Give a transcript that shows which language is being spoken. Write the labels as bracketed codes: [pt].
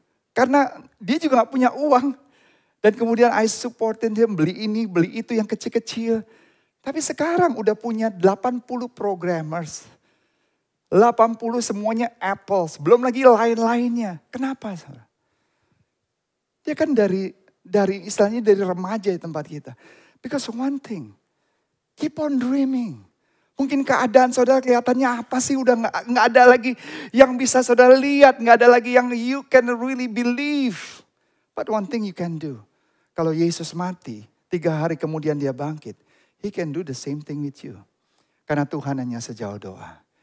[id] Karena dia juga gak punya uang. Dan kemudian [en] I supported him, [id] beli ini, beli itu yang kecil-kecil. Tapi sekarang udah punya 80 programmers. 80 semuanya Apple, belum lagi lain-lainnya. Kenapa saudara? Dia kan dari istilahnya dari remaja di tempat kita. [en] Because one thing, keep on dreaming. [id] Mungkin keadaan saudara kelihatannya apa sih, udah nggak ada lagi yang bisa saudara lihat, nggak ada lagi yang [en] you can really believe. But one thing you can do, [id] kalau Yesus mati, 3 hari kemudian dia bangkit, [en] He can do the same thing with you. [id] Karena Tuhan hanya sejauh doa.